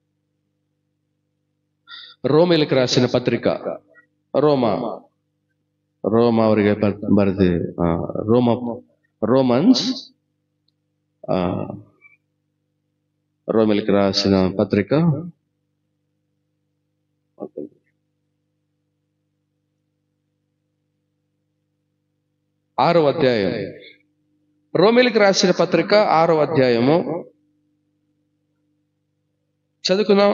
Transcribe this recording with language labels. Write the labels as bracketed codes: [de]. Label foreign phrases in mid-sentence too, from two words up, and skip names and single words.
[te] రోమీలకు రాసిన పత్రిక, రోమా [kn] ರೋಮ ಅವರಿಗೆ ಬರೆದು ರೋಮನ್ಸ್ [te] రోమిలికి రాసిన పత్రిక 6వ అధ్యాయం. రోమిలికి రాసిన పత్రిక 6వ అధ్యాయము చదువుకుందాం.